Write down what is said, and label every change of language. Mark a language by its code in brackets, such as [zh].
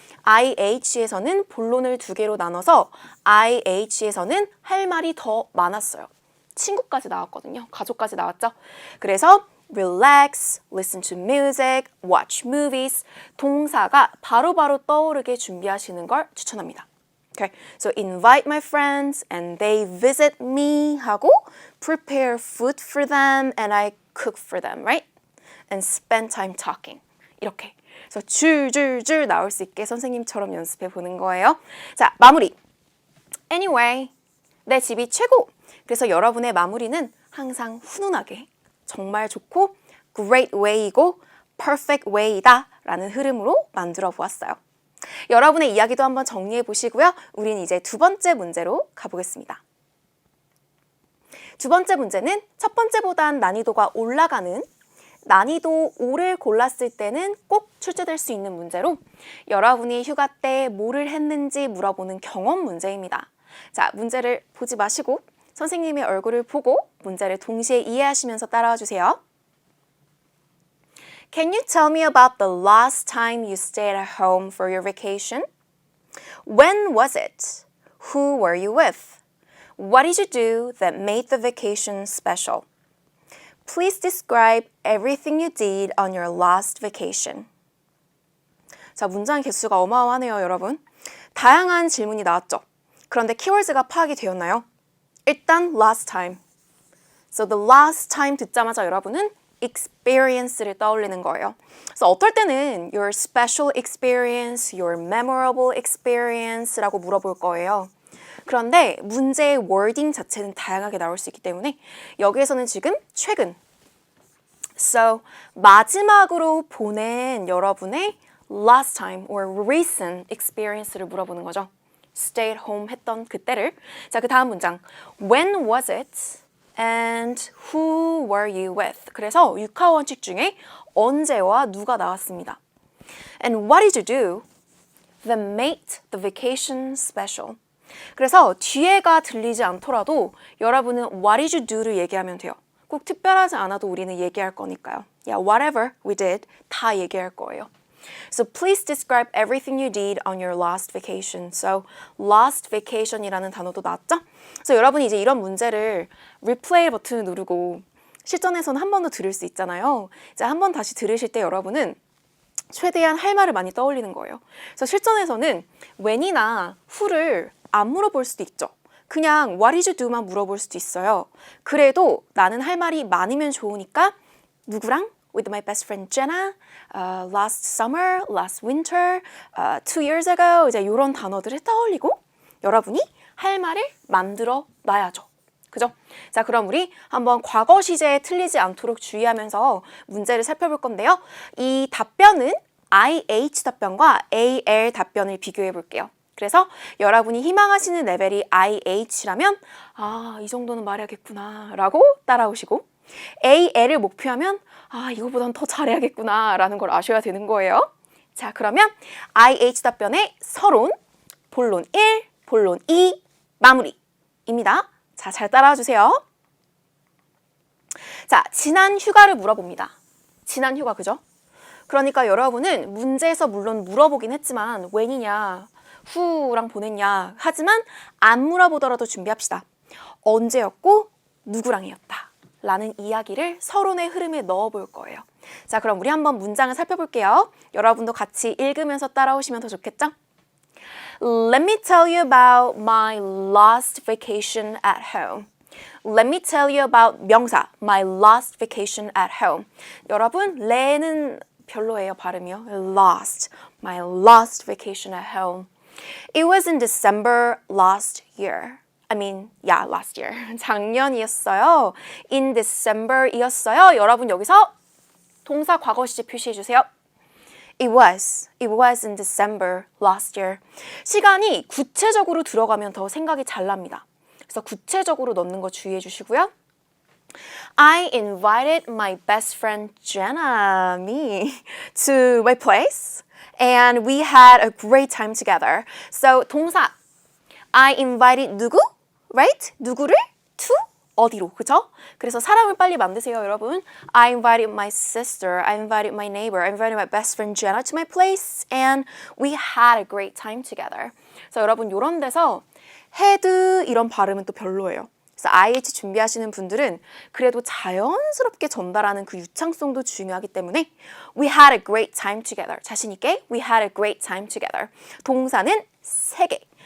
[ko] IH에서는 본론을 두 개로 나눠서 IH에서는 할 말이 더 많았어요. 친구까지 나왔거든요. 가족까지 나왔죠. 그래서 [en] relax, listen to music, watch movies [ko] 동사가 바로바로 떠오르게 준비하시는 걸 추천합니다. [en] Okay, so invite my friends and they visit me [ko] 하고 [en] prepare food for them and I cook for them, right? And spend time talking. [ko] 이렇게. 그래서 줄줄줄 나올 수 있게 선생님처럼 연습해 보는 거예요. 자, 마무리. Anyway, 내 집이 최고. 그래서 여러분의 마무리는 항상 훈훈하게 정말 좋고 [en] great way [ko] 이고 [en] perfect way [ko] 이다 라는 흐름으로 만들어 보았어요. 여러분의 이야기도 한번 정리해 보시고요. 우린 이제 두 번째 문제로 가보겠습니다. 두 번째 문제는 첫 번째보단 난이도가 올라가는 난이도 5를 골랐을 때는 꼭 출제될 수 있는 문제로 여러분이 휴가 때 뭐를 했는지 물어보는 경험 문제입니다. 자, 문제를 보지 마시고 선생님의 얼굴을 보고 문제를 동시에 이해하시면서 따라와 주세요. [en] Can you tell me about the last time you stayed at home for your vacation? When was it? Who were you with? What did you do that made the vacation special? Please describe everything you did on your last vacation. [ko] 자, 문장 개수가 어마어마하네요, 여러분. 다양한 질문이 나왔죠. 그런데 키워드가 파악이 되었나요? 일단 [en] last time. So the last time [ko] 듣자마자 여러분은 experience를 떠올리는 거예요. 그래서 어떨 때는 [en] your special experience, your memorable experience [ko] 라고 물어볼 거예요. 그런데 문제의 wording 자체는 다양하게 나올 수 있기 때문에 여기에서는 지금 최근 So 마지막으로 보낸 여러분의 [en] last time or recent experience [ko] 를 물어보는 거죠. [en] Stay at home [ko] 했던 그때를. 자, 그 다음 문장 [en] When was it? And who were you with? [ko] 그래서 육하 원칙 중에 언제와 누가 나왔습니다. [en] And what did you do that made the vacation special? [ko] 그래서 뒤에가 들리지 않더라도 여러분은 [en] what did you do [ko] 를 얘기하면 돼요. 꼭 특별하지 않아도 우리는 얘기할 거니까요. [en] Yeah, whatever we did [ko] 다 얘기할 거예요. [en] So please describe everything you did on your last vacation. [ko] So [en] last vacation [ko] 이라는 단어도 나왔죠? 그래서 여러분이 이제 이런 문제를 replay 버튼을 누르고 실전에서는 한 번 더 들을 수 있잖아요. 이제 한 번 다시 들으실 때 여러분은 최대한 할 말을 많이 떠올리는 거예요. 그래서 실전에서는 when이나 who를 안 물어볼 수도 있죠. 그냥 [en] what did you do [ko] 만 물어볼 수도 있어요. 그래도 나는 할 말이 많으면 좋으니까 누구랑? [en] With my best friend Jenna, last summer, last winter, 2 years ago [ko] 이제 이런 단어들을 떠올리고 여러분이 할 말을 만들어 놔야죠. 그죠? 자, 그럼 우리 한번 과거 시제에 틀리지 않도록 주의하면서 문제를 살펴볼 건데요. 이 답변은 IH 답변과 AL 답변을 비교해 볼게요. 그래서 여러분이 희망하시는 레벨이 IH라면 아, 이 정도는 말해야겠구나 라고 따라오시고 AL을 목표하면 아, 이거보단 더 잘해야겠구나 라는 걸 아셔야 되는 거예요. 자, 그러면 IH 답변의 서론, 본론 1, 본론 2, 마무리입니다. 자, 잘 따라와 주세요. 자, 지난 휴가를 물어봅니다. 지난 휴가, 그죠? 그러니까 여러분은 문제에서 물론 물어보긴 했지만 when이냐, who랑 보냈냐 하지만 안 물어보더라도 준비합시다. 언제였고 누구랑이었다 라는 이야기를 서론의 흐름에 넣어볼 거예요. 자, 그럼 우리 한번 문장을 살펴볼게요. 여러분도 같이 읽으면서 따라오시면 더 좋겠죠? [en] Let me tell you about my last vacation at home. Let me tell you about [ko] 명사, [en] my last vacation at home. [ko] 여러분, 레는 별로예요, 발음이요. [en] Last, my last vacation at home. It was in December last year. last year. [ko] 작년이었어요. In December이었어요. 여러분 여기서 동사 과거 시제 표시해 주세요. It was in December last year. 시간이 구체적으로 들어가면 더 생각이 잘 납니다. 그래서 구체적으로 넣는 거 주의해 주시고요. [en] I invited my best friend Jenna, me, to my place. And we had a great time together. So 동사 I invited [ko] 누구? [en] Right? [ko] 누구를? [en] To? [ko] 어디로? 그죠? 그래서 사람을 빨리 만드세요, 여러분. [en] I invited my sister. I invited my neighbor. I invited my best friend Jenna to my place. And we had a great time together. [ko] 그래서 여러분 이런 데서 had 이런 발음은 또 별로예요. 그래서 IH 준비하시는 분들은 그래도 자연스럽게 전달하는 그 유창성도 중요하기 때문에 [en] We had a great time together. [ko] 자신 있게 We had a great time together. 동사는 3개.